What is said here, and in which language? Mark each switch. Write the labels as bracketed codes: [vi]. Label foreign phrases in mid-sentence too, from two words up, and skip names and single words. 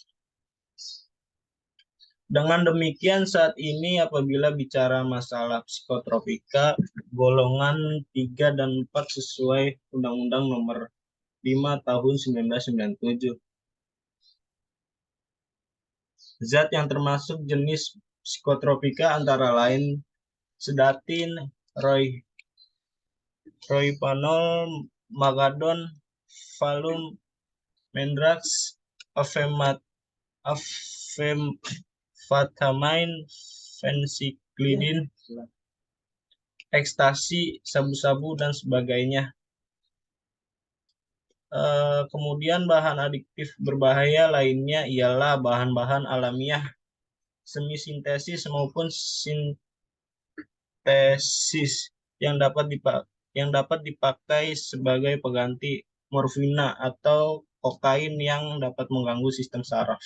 [id] Dengan demikian, saat ini apabila bicara masalah psikotropika, golongan 3 dan 4 sesuai Undang-Undang Nomor 5 Tahun 1997. Zat yang termasuk jenis psikotropika antara lain sedatin, rohypnol, magadon, valium, mendrax, amfetamin, fensiklidin, ekstasi, sabu-sabu, dan sebagainya. Kemudian bahan adiktif berbahaya lainnya ialah bahan-bahan alamiah semi sintesis maupun sintesis yang dapat dipakai sebagai pengganti morfina atau kokain yang dapat mengganggu sistem saraf.